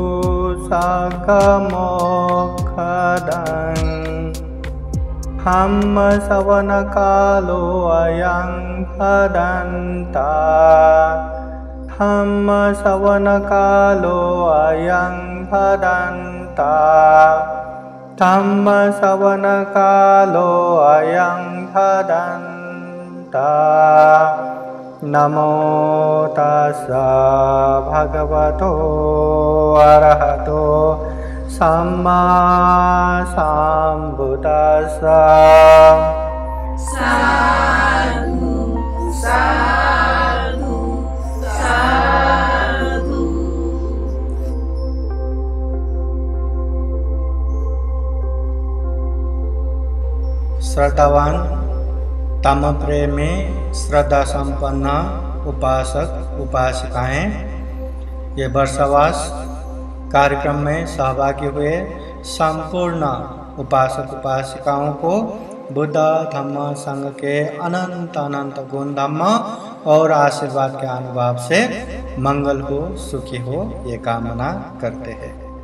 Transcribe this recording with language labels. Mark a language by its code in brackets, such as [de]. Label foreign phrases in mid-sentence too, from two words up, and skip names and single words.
[pi] साकमोक्षदं धम्मश्रवणकालो अयं भदन्ता धम्मश्रवणकालो अयं भदन्ता धम्मश्रवणकालो अयं भदन्ता। नमो तस्स भगवतो अरहतो सम्मा सम्बुद्दस्स। साधु साधु साधु। [hi] श्रद्धावान तम प्रेमी श्रद्धा संपन्न उपासक उपासिकाएं, ये वर्षावास कार्यक्रम में सहभागी हुए संपूर्ण उपासक उपासिकाओं को बुद्ध धम्म संघ के अनंत अनंत गुण धम्म और आशीर्वाद के अनुभव से मंगल हो, सुखी हो, ये कामना करते हैं।